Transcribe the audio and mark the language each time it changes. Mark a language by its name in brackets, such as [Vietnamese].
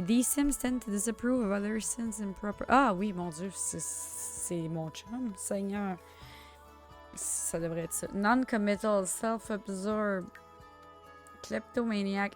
[English] These Sims tend to disapprove of other Sims improper. [French] Ah oui, mon Dieu, c'est mon chum, Seigneur. Ça devrait être ça. [English] Non-committal, self-absorbed, kleptomaniac.